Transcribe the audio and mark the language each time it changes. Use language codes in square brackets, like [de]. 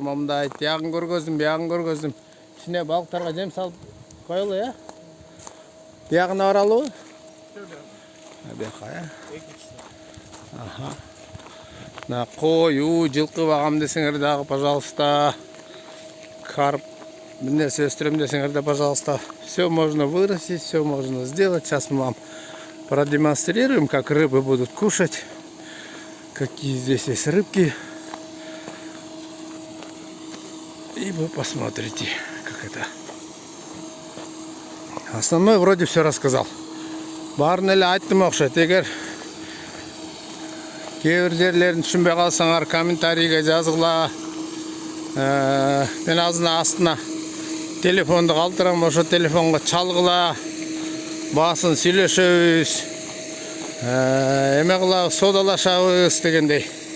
[ky] Момундай тиягын көргөздүм, биягын көргөздүм. Ичине балыктарга жем салып коелу, э? Биягына баралыбы? Бияка, э? Аха. На кою, жылкы багам десеңер дагы, пожалуйста. Карп, бир нерсе өстүрөм десеңер да, пожалуйста. [ru] Все можно вырастить, все можно сделать. Сейчас мы вам продемонстрируем, как рыбы будут кушать, какие здесь есть рыбки, и вы посмотрите, как это. Основной вроде все рассказал. [ky] Барын эле айттым окшойт. Эгер кээ бир жерлерин түшүнбөй калсаңар, комментарийге жазгыла. Мен астына телефонду калтырам, ошо телефонго чалгыла. Басын сүйлөшөбүз, эме кылабыз, содалашабыз дегендей.